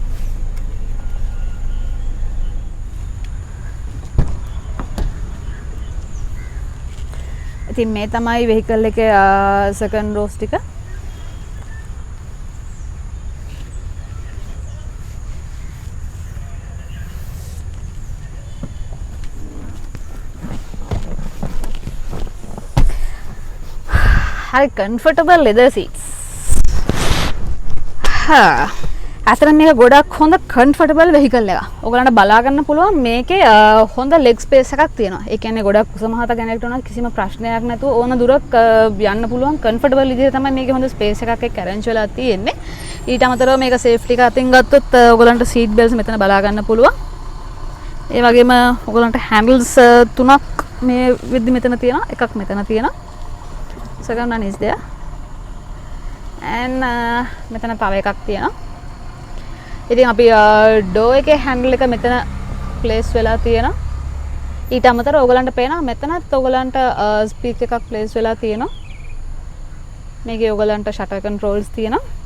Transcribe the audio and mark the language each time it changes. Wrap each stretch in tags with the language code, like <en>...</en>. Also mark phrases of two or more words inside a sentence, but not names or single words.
<si>ඉතින් මේ තමයි vehicle එකේ</si> <en>second rows</en> <si>ටික. හරි</si> <en>comfortable leather seats.</en> <si>අතරම මේක ගොඩක් හොඳ</si> <en>comfortable vehicle</en> <si>එකක්. ඔයගලන්ට බලා ගන්න පුළුවන් මේකේ හොඳ leg space එකක් තියෙනවා. ඒ කියන්නේ ගොඩක් උස මහත කෙනෙක්ට උනත් කිසිම ප්‍රශ්නයක් නැතුව ඕන දුරක් යන්න පුළුවන් comfortable විදිහට තමයි මේකේ හොඳ space එකක් එක්ක arrange වෙලා තියෙන්නේ. ඊට අමතරව මේක safety එක අතින් ගත්තොත් ඔයගලන්ට</si> <en>seat belts</en> <si>මෙතන බලා ගන්න පුළුවන්. ඒ වගේම ඔයගලන්ට handles තුනක් මේ විදි මෙතන තියෙනවා. එකක් මෙතන තියෙනවා.</si> <en>Second one is there. And</en> <si>මෙතන තව එකක් තියෙනවා. ඉතින් අපි door එකේ handle එක මෙතන place වෙලා තියෙනවා. ඊට අමතරව ඔයගලන්ට පේනවා මෙතනත් ඔයගලන්ට speaker එකක් place වෙලා තියෙනවා. මේකේ ඔයගලන්ට</si> <en>shutter controls</en> <si>තියෙනවා.</si>